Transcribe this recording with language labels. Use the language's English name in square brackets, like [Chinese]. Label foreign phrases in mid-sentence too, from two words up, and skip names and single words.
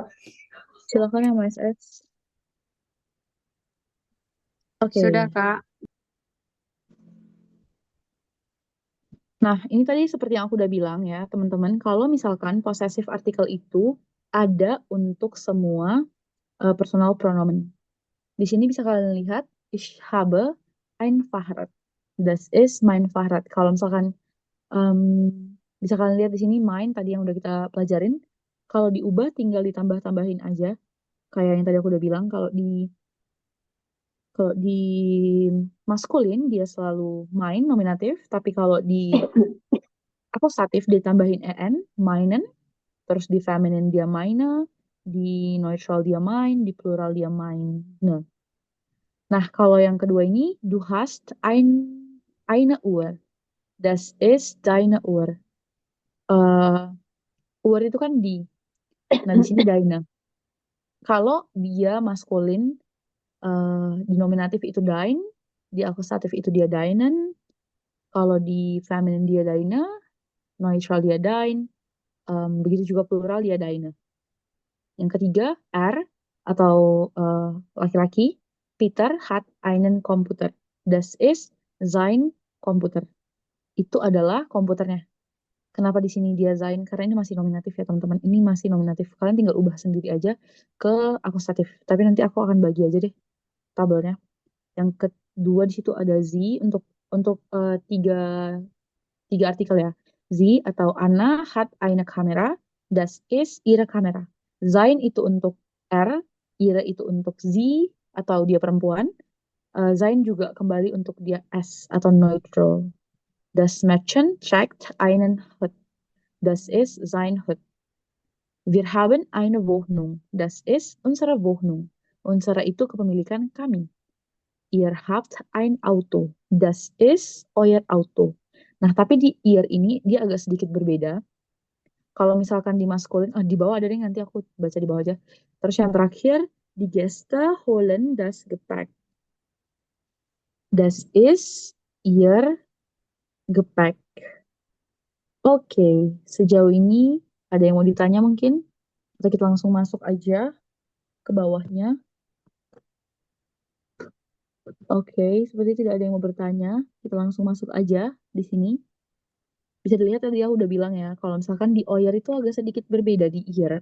[Indonesian] Silakan yang SS. Oke. Sudah, Kak. Nah, ini tadi seperti yang aku udah bilang ya, teman-teman. Kalau misalkan [English] possessive article [Indonesian] itu ada untuk semua personal pronomen. Di sini bisa kalian lihat, [German] ich habe ein Fahrrad. Das ist mein Fahrrad. [Indonesian] Kalau misalkan bisa kalian lihat di sini mein tadi yang udah kita pelajarin. Kalau diubah tinggal ditambah-tambahin aja. Kayak yang tadi aku udah bilang, kalau di maskulin dia selalu mein nominatif, tapi kalau di akusatif ditambahin en, meinen, terus di feminin dia meine, di neutral dia mein, di plural dia meine. Nah, kalau yang kedua ini, [German] du hast eine Uhr. Das ist deine Uhr. Uhr [Indonesian] itu kan di. Nah, di sini deine. Kalau dia maskulin, di nominatif itu dein, di akusatif itu dia deinen, kalau di feminin dia deine, neutral dia dein, begitu juga plural dia deine. Yang ketiga, atau laki-laki, [German] Peter hat einen Computer. Das ist sein Computer. [Indonesian] Itu adalah komputernya. Kenapa di sini dia sein? Karena ini masih nominatif ya teman-teman. Ini masih nominatif. Kalian tinggal ubah sendiri aja ke akusatif. Tapi nanti aku akan bagi aja deh tabelnya. Yang kedua di situ ada Z untuk tiga artikel ya. [German] Z atau Anna hat eine Kamera. Das ist ihre Kamera. [Indonesian] Sein itu untuk R, ihre itu untuk Z atau dia perempuan. Sein juga kembali untuk dia S atau neutral. [German] Das Mädchen trägt einen Hut. Das ist sein Hut. Wir haben eine Wohnung. Das ist unsere Wohnung. Unsere [Indonesian] itu kepemilikan kami. [German] Ihr habt ein Auto. Das ist euer Auto. [Indonesian] Nah, tapi di ihr ini dia agak sedikit berbeda. Kalau misalkan di maskulin, di bawah ada nih, nanti aku baca di bawah aja. Terus yang terakhir, [German] die Gäste holen das Gepäck. Das ist ihr Gepäck. [Indonesian] Oke, sejauh ini ada yang mau ditanya mungkin? Atau kita langsung masuk aja ke bawahnya. Oke, seperti tidak ada yang mau bertanya. Kita langsung masuk aja di sini. Bisa dilihat tadi aku udah bilang ya, kalau misalkan di Oyer itu agak sedikit berbeda di Iyer.